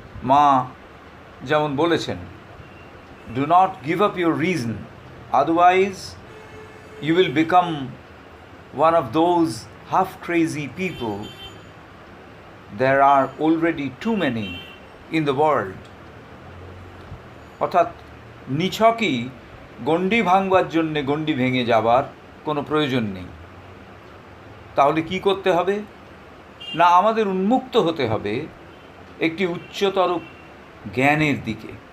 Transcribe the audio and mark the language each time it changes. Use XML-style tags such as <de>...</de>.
<bn>মা যেমন বলেছেন,</bn> <en>Do not give up your reason, otherwise you will become one of those half crazy people. There are already too many in the world.</en> <bn>অর্থাৎ নিছকই গণ্ডি ভাঙবার জন্যে গণ্ডি ভেঙে যাবার কোনো প্রয়োজন নেই। তাহলে কি করতে হবে? না, আমাদের উন্মুক্ত হতে হবে একটি উচ্চতর জ্ঞানের দিকে।</bn>